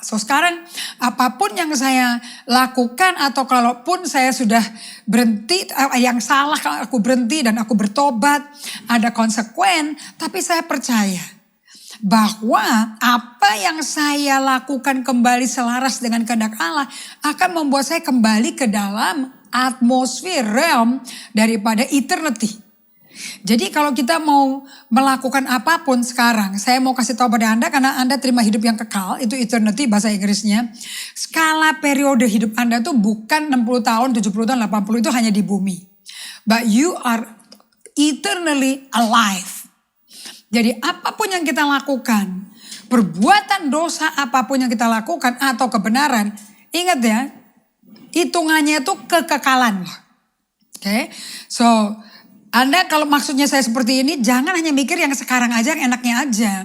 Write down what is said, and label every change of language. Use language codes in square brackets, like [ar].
[id] So sekarang apapun yang saya lakukan atau kalaupun saya sudah berhenti, yang salah kalau aku berhenti dan aku bertobat, ada konsekuen, tapi saya percaya bahwa apa yang saya lakukan kembali selaras dengan kehendak Allah akan membuat saya kembali ke dalam atmosfer realm daripada eternity. Jadi kalau kita mau melakukan apapun sekarang, saya mau kasih tahu pada Anda karena Anda terima hidup yang kekal, itu eternity bahasa Inggrisnya. Skala periode hidup Anda itu bukan 60 tahun, 70 tahun, 80 itu hanya di bumi. [en] But you are eternally alive. [id] Jadi apapun yang kita lakukan, perbuatan dosa apapun yang kita lakukan atau kebenaran, ingat ya, hitungannya itu kekekalan. Oke, so Anda kalau maksudnya saya seperti ini, jangan hanya mikir yang sekarang aja, yang enaknya aja.